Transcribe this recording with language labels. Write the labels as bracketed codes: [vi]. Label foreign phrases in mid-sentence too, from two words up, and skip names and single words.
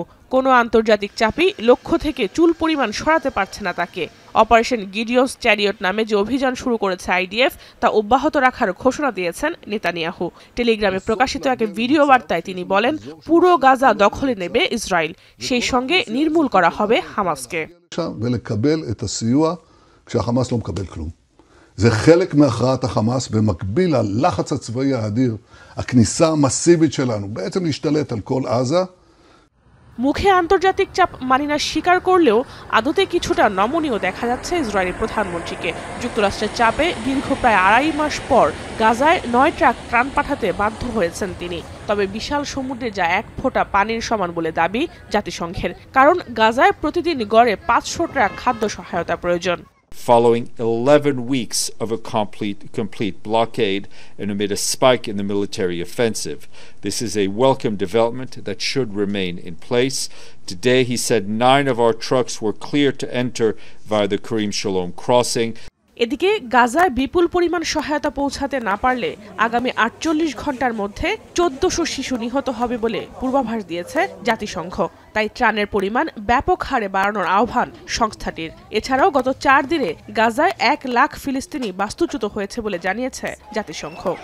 [bn] কোনো আন্তর্জাতিক চাপই লক্ষ্য থেকে চুল পরিমাণ সরাতে পারছে না তাকে। অপারেশন গিডিয়ন্স চ্যারিয়ট নামে যে অভিযান শুরু করেছে আইডিএফ, তা অব্যাহত রাখার ঘোষণা দিয়েছেন নেতানিয়াহু। টেলিগ্রামে প্রকাশিত এক ভিডিও বার্তায় তিনি বলেন, পুরো গাজা দখলে নেবে ইসরায়েল, সেই সঙ্গে নির্মূল করা হবে হামাসকে। [he] זה חלק מהכרעת החמאס במקביל ללחץ הצבאי האדיר, הכניסה המסיבית שלנו, בעצם להשתלט על כל עזה। [bn] মুখে আন্তর্জাতিক চাপ মানিনা স্বীকার করলেও আদতে কিছুটা নমনীয় দেখা যাচ্ছে ইসরায়েলি প্রধানমন্ত্রীকে। যুক্তরাষ্ট্রের চাপে দীর্ঘ প্রায় ২.৫ মাস পর গাজায় ৯ ট্রাক ত্রাণ পাঠাতে বাধ্য হয়েছেন তিনি। তবে বিশাল সমুদ্রে যা এক ফোঁটা পানির সমান বলে দাবি জাতিসংঘের, কারণ গাজায় প্রতিদিন গড়ে ৫০০ ট্রাক খাদ্য সহায়তা প্রয়োজন। [en] Following 11 weeks of a complete blockade and amid a spike in the military offensive. This is a welcome development that should remain in place. Today, he said 9 of our trucks were clear to enter via the Karim Shalom crossing. [bn] এদিকে গাজায় বিপুল পরিমাণ সহায়তা পৌঁছাতে না পারলে আগামী ৪৮ ঘন্টার মধ্যে ১৪০০ শিশু নিহত হবে বলে পূর্বাভাস দিয়েছে জাতিসংঘ। তাই ত্রাণের পরিমাণ ব্যাপক হারে বাড়ানোর আহ্বান সংস্থাটির। এছাড়াও গত ৪ দিনে গাজায় ১ লাখ ফিলিস্তিনি বাস্তুচ্যুত হয়েছে বলে জানিয়েছে জাতিসংঘ।